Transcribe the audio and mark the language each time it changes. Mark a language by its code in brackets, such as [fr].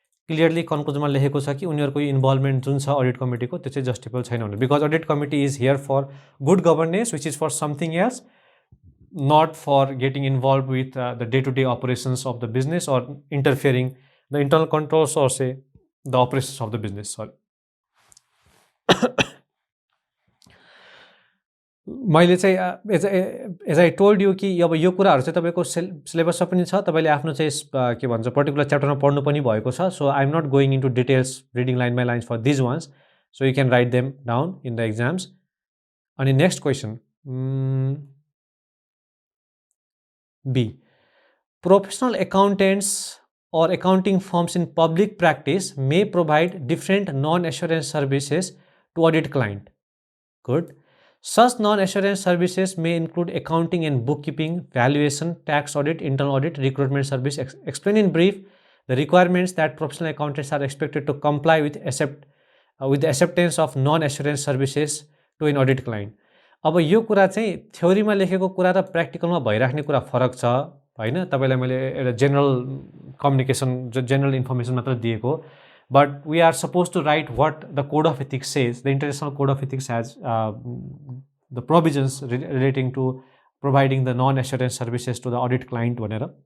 [ne] Clearly कन्क्लुजनमा लेखेको छ कि उनीहरूको यो इन्भल्भमेन्ट जुन छ अडिट कमिटीको त्यो चाहिँ जस्टिफाइबल छैन भनेर, [en] Because audit committee is here for good governance which is for something else, not for getting involve with the day to day operations of the business or interfering the internal controls or say the operations of the business. [ne] Sorry, मैले चाहिँ [en] as I told you [ne] कि अब यो कुराहरू चाहिँ तपाईँको सिलेबसमा पनि छ, तपाईँले आफ्नो चाहिँ के भन्छ पर्टिकुलर च्याप्टरमा पढ्नु पनि भएको छ। [en] So I am not going into details reading line by lines for these ones, so you can write them down in the exams. अनि next question B, professional accountants or accounting firms in public practice may provide different non-assurance services to audit client. Good. Such non-assurance services may include accounting and bookkeeping, valuation, tax audit, internal audit, recruitment service. Explain in brief the requirements that professional accountants are expected to comply with the acceptance of non-assurance services to an audit client. [ne] अब यो कुरा चाहिँ थ्योरीमा लेखेको कुरा र प्र्याक्टिकलमा भइराख्ने कुरा फरक छ होइन। तपाईँलाई मैले एउटा जेनरल कम्युनिकेसन जेनरल इन्फर्मेसन मात्र दिएको, [en] But we are suppose to write what the code of ethics says. The international code of ethics has the provisions relating to providing the non assurance services to the audit client भनेर।